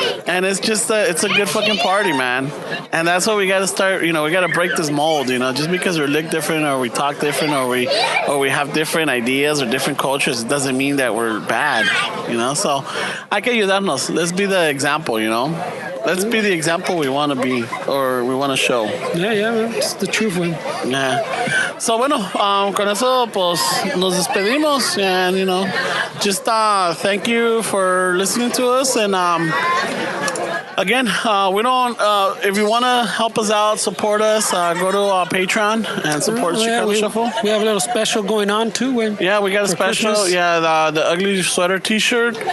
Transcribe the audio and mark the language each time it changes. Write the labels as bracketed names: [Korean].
[English] And it's just it's a good fucking party, man. And that's what we got to start, we got to break this mold, just because we look different or we talk different or we have different ideas or different cultures, it doesn't mean that we're bad, So [Spanish] hay que ayudarnos. [English] Let's be the example, Let's be the example we want to be or we want to show. Yeah, it's the truth, man. Yeah. [Spanish] So, bueno, con eso, pues, nos despedimos. [English] And, just thank you for listening to us. And, again, we don't. If you want to help us out, support us, go to Patreon and support Chicano Shuffle. We have a little special going on too. Yeah, we got a special. Christmas. Yeah, the ugly sweater T-shirt.